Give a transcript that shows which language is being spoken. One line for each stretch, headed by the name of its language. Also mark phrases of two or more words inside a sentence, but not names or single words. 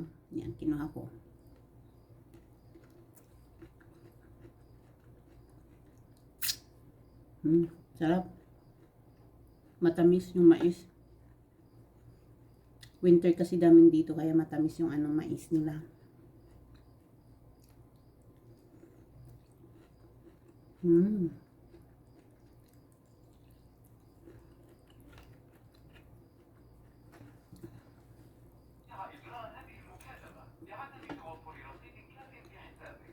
Filipino: Yan, kinuha ko. Sarap. Matamis yung mais. Winter kasi daming dito kaya matamis yung anong mais nila.
Arabic: إجراء هذه المكالمة بعدم توفر رصيد كاف في حسابك.